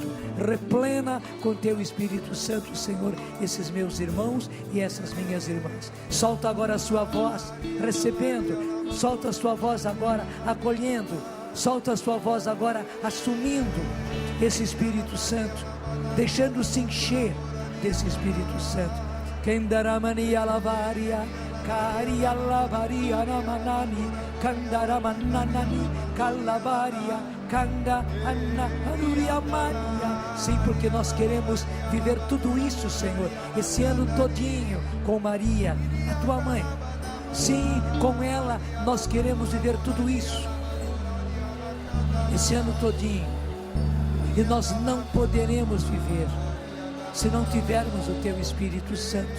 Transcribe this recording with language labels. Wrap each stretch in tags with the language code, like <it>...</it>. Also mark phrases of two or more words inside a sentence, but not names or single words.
<pt>Replena com Teu Espírito Santo, Senhor, esses meus irmãos e essas minhas irmãs. Solta agora a sua voz, recebendo. Solta a sua voz agora, acolhendo. Solta a sua voz agora, assumindo esse Espírito Santo, deixando-se encher desse Espírito Santo. Kendaramania lavaria, caria lavaria namanani, candaramanani, calabaria, canda anna anuria maria. Sim, porque nós queremos viver tudo isso, Senhor, esse ano todinho com Maria, a Tua mãe. Sim, com ela nós queremos viver tudo isso esse ano todinho. E nós não poderemos viver se não tivermos o Teu Espírito Santo.</pt>